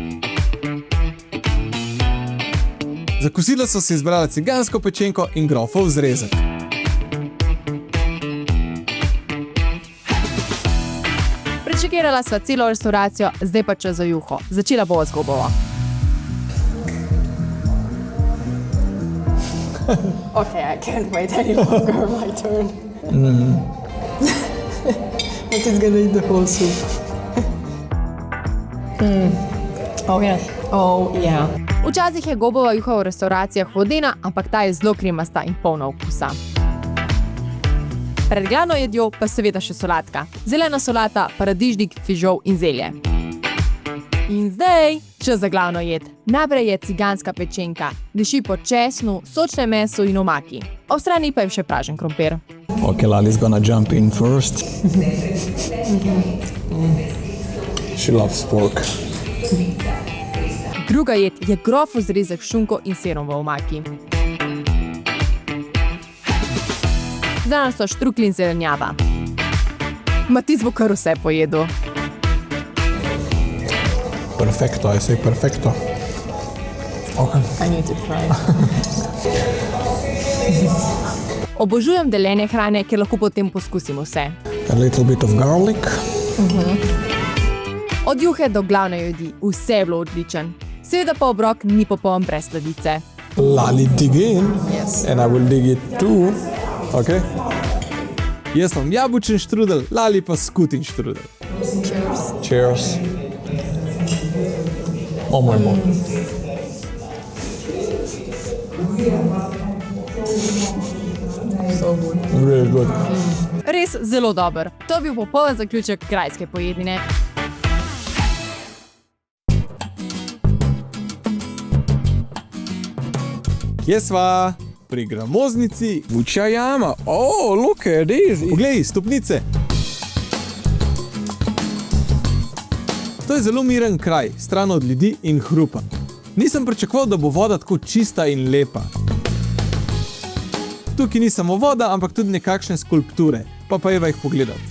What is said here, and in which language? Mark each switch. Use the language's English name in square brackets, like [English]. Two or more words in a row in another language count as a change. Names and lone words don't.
[Slovenian] Za kosilo so si izbrala cigansko pečenko in grofov zrezek. Prečekirala sva celo restauracijo, zdaj pa čas za juho. Začela bova z gobovo. [English] Okay, I can't wait any longer. My turn. But it's gonna eat the whole soup. Oh yes. Oh yeah. [Slovenian] Včasih je gobova juha v restauracijah vodena, ampak ta je zelo kremasta in polna okusa. Pred glavno jedjo pa seveda še solatka. Zelena solata, paradižnik, fižol in zelje. In zdaj čas za glavno jed. Najprej je ciganska pečenka. Diši po česnu, sočnem mesu in omaki. Ob strani pa je še pražen krompir. [English] Okay, Lali's gonna jump in first. She loves pork. [Slovenian] Druga jed je grof zrezek s šunko in sirom v omaki. Zdaj so štruklji in zelenjava. Matic bo kar vse pojedel. [English] Perfecto, I say perfecto. Okay. I need to try. [Slovenian] Obožujem deljenje hrane, ker lahko potem poskusim vse. [English] A little bit of garlic. [Slovenian] Od juhe do glavne jedi, vse je bilo odličen. Seveda pa obrok ni popoln brez sladice. [English] Lali dig in. Yes. And I will dig it too. Okay. [Slovenian] Jaz imam jabučen štrudel, Lali pa skutin štrudel. [English] Cheers. Oh my God. So good. Really good. [Slovenian] Res zelo dober. To bi bil popoln zaključek grajske pojedine. Kje sva? Pri gramoznici. Uchayama. [English] Oh, look at this. [Slovenian] Poglej, stopnice. To je zelo miren kraj, stran od ljudi in hrupa. Nisem pričakoval, da bo voda tako čista in lepa. Tukaj ni samo voda, ampak tudi nekakšne skulpture, pa jeva jih pogledati.